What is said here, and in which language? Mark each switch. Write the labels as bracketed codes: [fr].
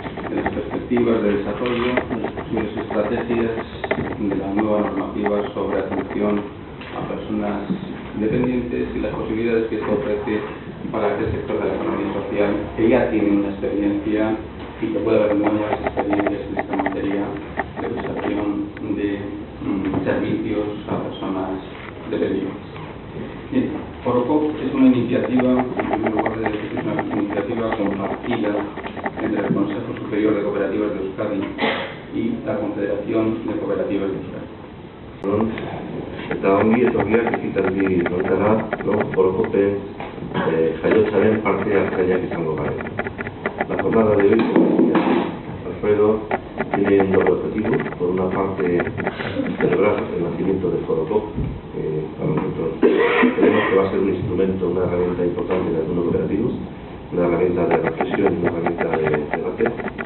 [es] de las perspectivas de desarrollo, de las posibles estrategias de la nueva normativa sobre atención a personas dependientes y las posibilidades que esto ofrece para aquel sector de la economía social que ya tiene una experiencia y que puede haber nuevas experiencias en esta materia de prestación de servicios a personas dependientes. Bien, Forupop es una iniciativa, en primer lugar, es una iniciativa compartida entre el Consejo Superior de Cooperativas de Euskadi y la Confederación de Cooperativas de Euskadi. [eu] Eta ongi etorriak ekitaldi honetara, Foropopen jaiotzaren parte hartzaileak izango gara. [es] La jornada de hoy, como decía Alfredo, tiene un doble objetivo. Por una parte, celebrar el nacimiento de Forupop, que para nosotros creemos que va a ser un instrumento, una herramienta importante en el mundo cooperativo, una herramienta de reflexión, una herramienta de debate.